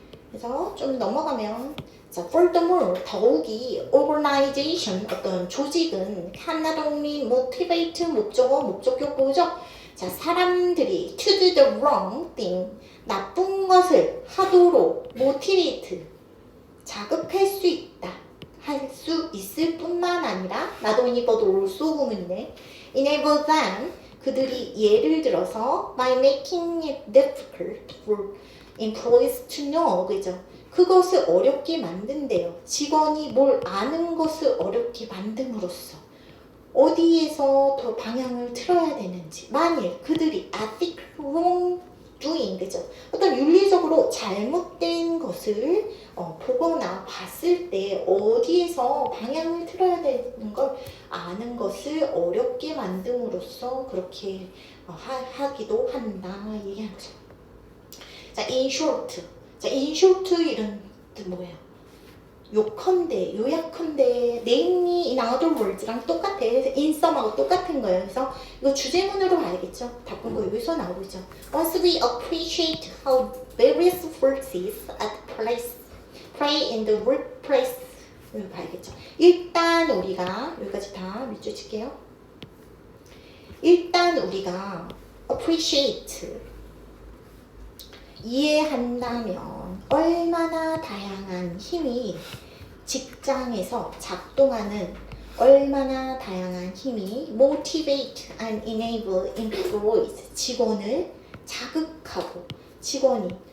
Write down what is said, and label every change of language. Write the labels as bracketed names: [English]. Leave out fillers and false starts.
[Korean] 그래서 좀 넘어가면 자, [English] furthermore, [Korean] 더욱이 organization, 어떤 조직은 [English] can not only motivate, [Korean] 목적어 보죠? 자, 사람들이 [English] to do the wrong thing, [Korean] 나쁜 것을 하도록 motivate, 자극할 수 있다. 할 수 있을 뿐만 아니라 [English] not only but also [Korean] 구문이네. [English] enable them, [Korean] 그들이 예를 들어서 [English] by making it difficult for employees to know, 그죠? [Korean] 그것을 어렵게 만든대요. 직원이 뭘 아는 것을 어렵게 만듦으로써 어디에서 더 방향을 틀어야 되는지, 만일 그들이 [English] ethical wrongdoing, [Korean] 그죠? 어떤 윤리적으로 잘못된 것을 보거나 봤을 때 어디에서 방향을 틀어야 되는 걸 아는 것을 어렵게 만듦으로써 그렇게 하기도 한다 얘기하는 거죠. 자, in short. 자, in short 이런 뜻 뭐예요? 요약컨대, [English] namely in other words [Korean] 랑 똑같아. 그래서 in sum하고 똑같은 거예요. 그래서 이거 주제문으로 봐야겠죠. 바꾼 거 여기서 나오고 있죠. [English] Once we appreciate how various forces at play in the workplace, [Korean] 이거 봐야겠죠. 일단 우리가 여기까지 다 밑줄 칠게요. 일단 우리가 appreciate, 이해한다면 얼마나 다양한 힘이 직장에서 작동하는, 얼마나 다양한 힘이 [English] motivate and enable employees, [Korean] 직원을 자극하고, 직원이